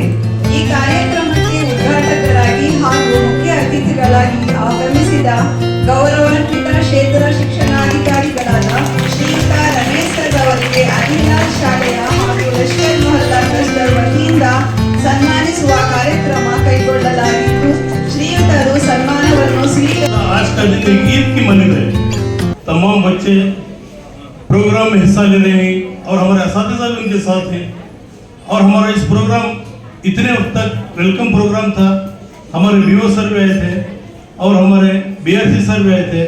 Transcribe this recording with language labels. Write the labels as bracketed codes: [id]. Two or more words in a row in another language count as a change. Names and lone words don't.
[kn] ಈ ಕಾರ್ಯಕ್ರಮಕ್ಕೆ ಉದ್ಘಾಟಕರಾಗಿ ಹಾಗೂ ಮುಖ್ಯ ಅತಿಥಿಗಳಾಗಿ ಆಗಮಿಸಿದ ಗೌರವಾನ್ವಿತ ಕ್ಷೇತ್ರ ಶಿಕ್ಷಣಾಧಿಕಾರಿಗಳಾದ ಶ್ರೀಯುತ ರಮೇಶ್ ಸರ್ ಅವರಿಗೆ ಅಲ್ಹಿಲಾಲ್ ಶಾಲೆಯ ಹಾಗೂ ಲಷ್ಕರ್ ಮೊಹಲ್ಲಾ ಕ್ಲಸ್ಟರ್ ವತಿಯಿಂದ ಸನ್ಮಾನಿಸುವ ಕಾರ್ಯಕ್ರಮ ಕೈಗೊಳ್ಳಲಾಗಿದ್ದು, ಶ್ರೀಯುತರು ಸನ್ಮಾನವನ್ನು [hi] तमाम बच्चे प्रोग्राम में हिस्सा ले रहे हैं और हमारे असातिज़ा भी उनके साथ हैं। और हमारा इस प्रोग्राम इतने वक्त तक [en] welcome program [hi] था। हमारे VO सर भी आए थे और हमारे BRC सर भी आए थे।